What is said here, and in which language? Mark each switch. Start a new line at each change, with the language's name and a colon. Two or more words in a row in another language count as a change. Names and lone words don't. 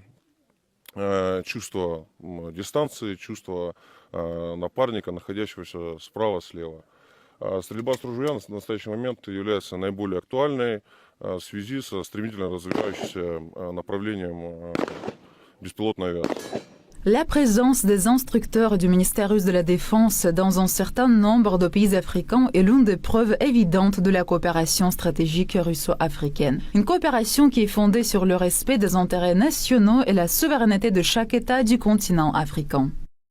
Russian: Чувство дистанции, чувство напарника, находящегося справа-слева. Стрельба с ружья на настоящий момент является наиболее актуальной в связи со стремительно развивающимся направлением беспилотной авиации.
French: La présence des instructeurs du ministère russe de la Défense dans un certain nombre de pays africains est l'une des preuves évidentes de la coopération stratégique russo-africaine. Une coopération qui est fondée sur le respect des intérêts nationaux et la souveraineté de chaque État du continent africain.